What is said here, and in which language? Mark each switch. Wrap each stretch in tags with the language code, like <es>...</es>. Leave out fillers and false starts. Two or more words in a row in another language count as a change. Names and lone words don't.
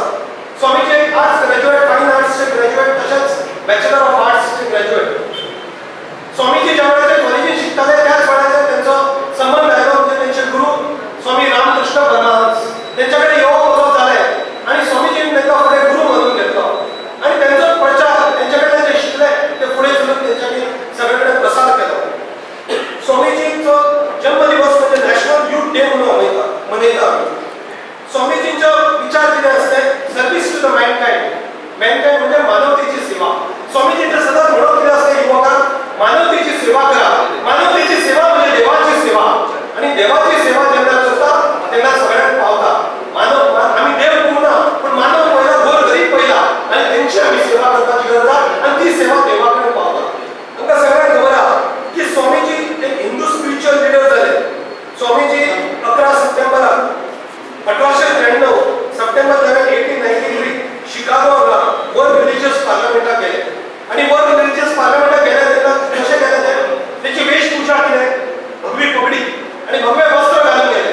<kok>स्वामीजी</kok> <en>arts graduate, fine arts graduate,</en> <kok>तसेच</kok> <en>bachelor of arts graduate.</en> <kok>स्वामीजी ज्या वेळेचे कॉलेजीत शिकताले त्याच वेळेचे त्यांचा संबंध आयलो म्हणजे त्यांचे गुरु स्वामी रामकृष्ण परमहंस त्यांच्याकडे येवप वचप जाले आणि स्वामीजींनी त्यांना फुडें गुरु म्हणून घेतलो आणि त्यांचा प्रचार त्यांच्याकडे जे शिकले ते पुढे चलून त्यांच्यानी सगळीकडे प्रसार केलो. स्वामीजींचो जन्मदिवस म्हणजे</kok> <en>national youth day</en> <kok>म्हणून मनयता. स्वामीजींचो विचार कितें असते,</kok> <en>service to the mankind.</en> <kok>मॅनकाइंड म्हणजे मानवतेची सेवा. स्वामीजींचे सतत म्हणत कितें असते युवकांक, मानवतेची सेवा करा. मानवतेची सेवा म्हणजे देवाची सेवा आणि देवाची सेवा जेन्ना करता तेन्ना सगळ्यांक पावता. मानव आम्ही देव पूर्ण पण मानव पहिला, गोरगरीब पहिला आणि त्यांची आम्ही सेवा करपाची गरज आहे आणि ती सेवा देवाकडे पावता. आमकां सगळ्यांक खबर आहा की स्वामीजी एक</kok> <en>Hindu spiritual leader</en> <kok>झाले. स्वामीजी 11 सप्टेंबराक 1893 सप्टेंबर 1893 शिकागो हांगा वर्ल्ड रिलिजियस पार्लमेंटाक गेले आणि वर्ल्ड रिलिजियस पार्लमेंटाक गेले तेन्ना कशें गेले त्याची वेशभूषा कितें, भगवी पगडी आणि भगवे वस्त्र घालून गेले.</kok>